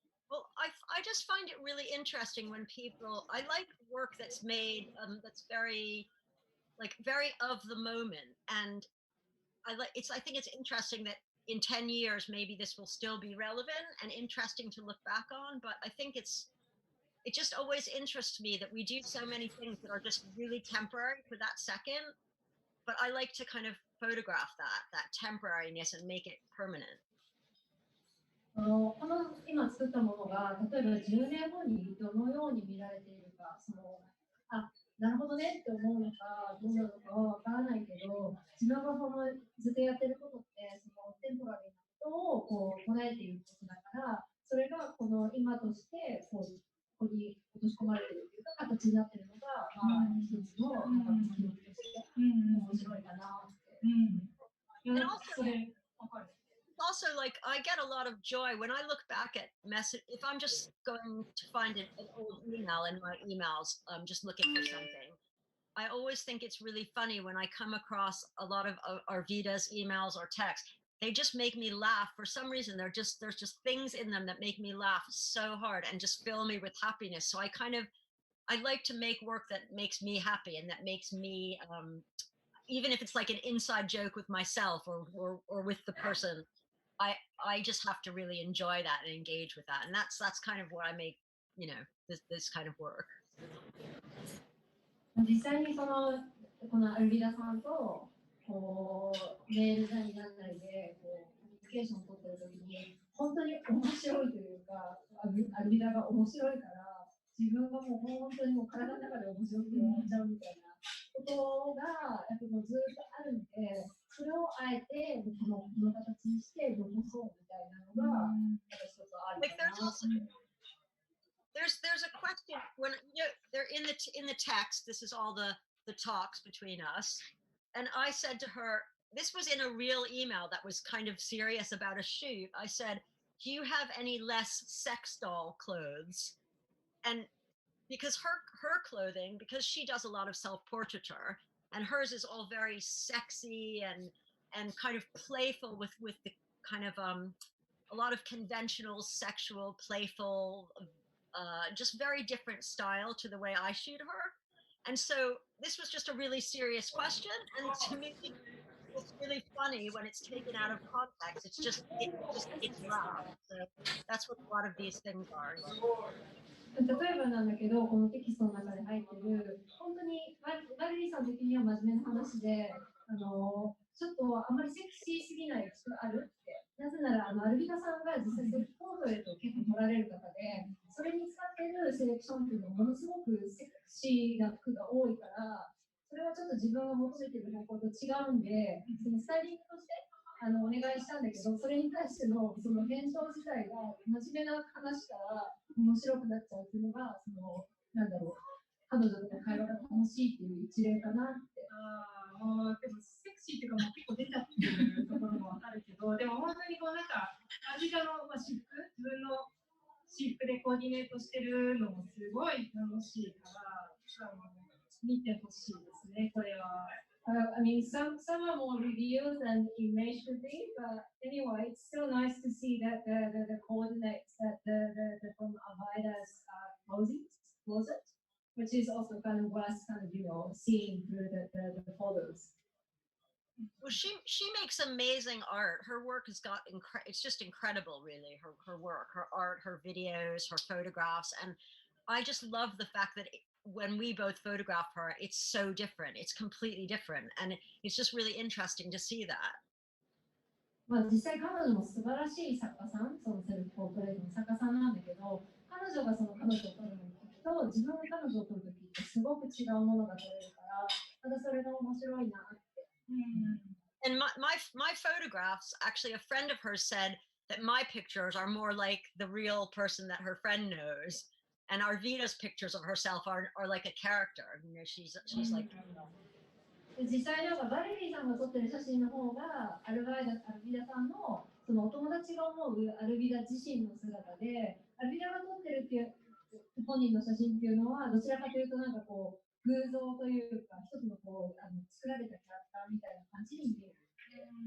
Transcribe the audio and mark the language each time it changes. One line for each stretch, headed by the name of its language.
English: Well, I just find it really interesting when I like work that's made that's very of the moment, and I think it's interesting that in 10 years maybe this will still be relevant and interesting to look back on, but I think it just always interests me that we do so many things that are just really temporary for that second, but I like to kind of photograph that temporariness and make it permanent.
Japanese: この今作ったものが例えば10年後にどのように見られているかなるほどねって思うのかどうなのかはわからないけど自分がずっとやってることってテンポラリーなことを捉えていることだからそれがこの今としてここに落とし込まれているというか形になっているのが一つの記録として面白いかなって。
English: And also, I get a lot of joy when I look back at message. If I'm just going to find an old email in my emails, just looking for something, I always think it's really funny when I come across a lot of Arvida's emails or text. they just make me laugh for some reason. There's just things in them that make me laugh so hard and just fill me with happiness. So I like to make work that makes me happy and that makes me even if it's like an inside joke with myself or with the person, I just have to really enjoy that and engage with that. And that's kind of what I make, this kind of work.
Japanese: 実際にこのアルビダさんとメールなりなんなりでコミュニケーションを取ってるときに本当に面白いというかアルビダが面白いから自分がもう本当にもう体の中で面白くて笑っちゃうみたいなことがやっぱもうずっとあるんでそれをあえてこの形にして残そうみたいなのが一つあるかな。
English: There's a question when they're in the text. This is all the talks between us, and I said to her, this was in a real email that was kind of serious about a shoot. I said, "Do you have any less sex doll clothes?" And because her clothing, because she does a lot of self-portraiture, and hers is all very sexy and kind of playful with the kind of a lot of conventional sexual playful. Just very different style to the way I shoot her. And so this was just a really serious question. And to me, it's really funny when it's taken out of context. It just makes me laugh. So that's what a lot of these things are.
Japanese: 例えばなんだけど、このテキストの中で入ってる、本当にバレリーさん的には真面目な話で、ちょっとあんまりセクシーすぎない服あるって。なぜなら、アルビダさんが実際セルフポートレートを結構撮られる方で、それに使っているセレクションっていうのはものすごくセクシーな服が多いから、それはちょっと自分が求めている方向と違うんで、そのスタイリングとしてお願いしたんだけど、それに対してのその返答自体が真面目な話から面白くなっちゃうっていうのが、なんだろう、彼女との会話が楽しいっていう一例かなって。でもセクシーっていうかもう結構出ちゃってるところもあるけど、でも本当になんかアジカの私服、自分の私服でコーディネートしてるのもすごい楽しいから見てほしいですね、これは。
English: I mean, some are more reviews and image to think, but anyway, it's still nice to see that the coordinates that the from Avaida's closet, which is also kind of worth kind of seeing through the photos. Well, she makes amazing art. Her work has got it's just incredible, really. Her work, her art, her videos, her photographs, and I just love the fact that when we both photograph her, it's so different. It's completely different, and it's just really interesting to see that.
Japanese: まあ実際彼女も素晴らしい作家さん、そのセルフポートレートの作家さんなんだけど、彼女がその彼女を撮る時と自分が彼女を撮る時ってすごく違うものが撮れるから、ただそれが面白いなって。
English: And my photographs, actually, a friend of hers said that my pictures are more like the real person that her friend knows. And Arvida's pictures of herself are like a character. She's like.
Japanese: 実際なんかバレリーさんが撮ってる写真の方がアルビダさんのそのお友達が思うアルビダ自身の姿で、アルビダが撮ってるっていう本人の写真っていうのはどちらかというとなんかこう偶像というか一つの作られたキャラクターみたいな感じに見える。